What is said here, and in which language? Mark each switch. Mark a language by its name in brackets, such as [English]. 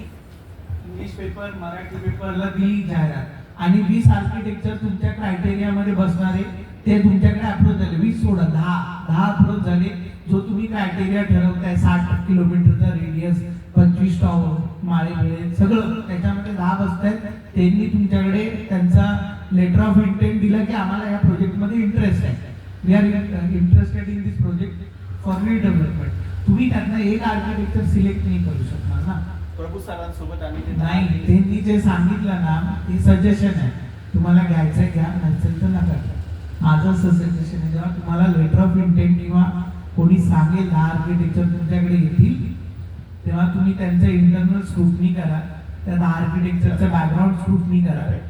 [Marathi] English paper Marathi पेपरला दिली जाहिरात आणि 20 आर्किटेक्चर तुमच्या क्रायटेरियामध्ये बसणारे ते तुमच्याकडे अप्रोच झाले. 20 सोडा 10 अप्रोच झाले. जो तुम्ही क्रायटेरिया ठरवताय 60 किलोमीटरचा रेडियस, 25 टॉवर, माळे बिळे सगळं त्याच्यामध्ये 10 बसतायत. त्यांनी तुमच्याकडे त्यांचा लेटर ऑफ इंटेंट दिला की आम्हाला या प्रोजेक्टमध्ये इंटरेस्ट आहे. [English] We are interested in this project for redevelopment. [Marathi] तुम्ही त्यांना एक आर्किटेक्चर सिलेक्ट नाही करू शकणार ना. प्रभू सरांसोबत आम्ही ते नाही, त्यांनी जे सांगितलं ना ते सजेशन आहे. तुम्हाला घ्यायचंय घ्या, नसेल तर नका घ्या. माझं सजेशन आहे, जेव्हा तुम्हाला लेटर ऑफ इंटेंट किंवा कोणी सांगेल 10 आर्किटेक्चर तुमच्याकडे येतील तेव्हा तुम्ही त्यांचं इंटरनल स्क्रुटनी करा, त्या 10 आर्किटेक्चरचं बॅकग्राऊंड स्क्रुटनी करा.